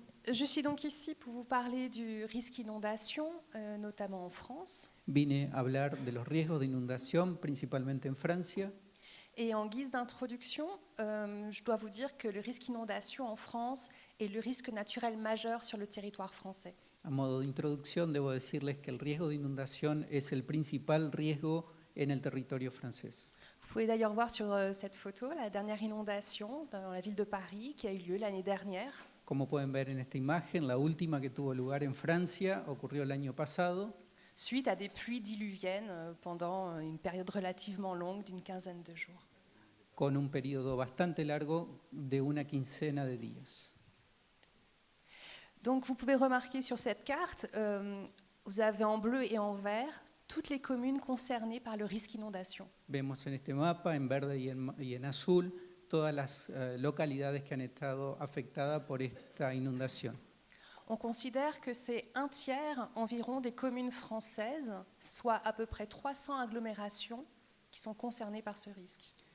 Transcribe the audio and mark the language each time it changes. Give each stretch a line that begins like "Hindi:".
French: Je suis donc ici pour vous parler du risque inondation, notamment en France.
Spanish: Vine a hablar de los riesgos de inundación, principalmente en Francia.
French: Et en guise d'introduction, je dois vous dire que le risque inondation en France est le risque naturel majeur sur le territoire français.
Spanish: A modo de introducción, debo decirles que el riesgo de inundación es el principal riesgo en el territorio francés.
French: Vous pouvez d'ailleurs voir sur cette photo la dernière inondation dans la ville de Paris qui a eu lieu l'année dernière.
Spanish: Como pueden ver en esta imagen, la última que tuvo lugar en Francia ocurrió el año pasado,
French: suite à des pluies diluviennes pendant une période relativement longue d'une quinzaine de jours.
Spanish: Con un periodo bastante largo de una quincena de días.
French: Donc vous pouvez remarquer sur cette carte, vous avez en bleu et en vert toutes les communes concernées par le risque inondation.
Spanish: Vemos en este mapa, en verde y en azul, todas las localidades que han estado afectadas por esta inundación.
French: On considère que c'est un tiers environ des communes françaises, soit à peu près 300 agglomérations qui sont concernées par ce risque.